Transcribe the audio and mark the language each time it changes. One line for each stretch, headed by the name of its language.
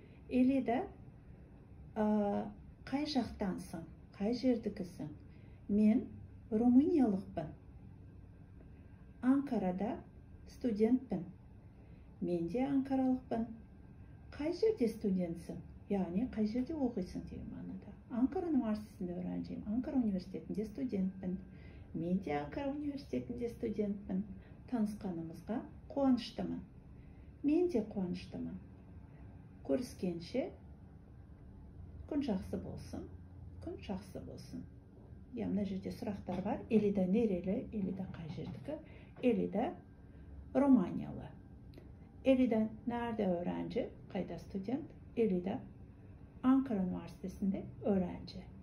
Kazakh: Элида, қай жақтансың? Қай жердікісің? Мен румыниялықпын. Анкарада студентпін. Мен де анкаралықпын. Қай жерде студентсің? Яғни қай жерде оқисың деген мағынада.
Turkish: Анкара Üniversitesi'nde öğrenciyim. Ankara Üniversitesi'nde
Kazakh: студентпін. Мен де Ankara Üniversitesi'nde студентпін. Танысқанымызға қуаныштымын. Мен де қуаныштымын. Көріскенше күн жақсы болсын. Күн жақсы болсын. Ya mına жерде sұрақтар бар.
Turkish: Элида nereli?
Kazakh: Элида қай жердікі?
Turkish: Элида Romanyalı. Элида nerede öğrenci?
Kazakh: Қайда студент?
Turkish: Элида Ankara Üniversitesi'nde öğrenci.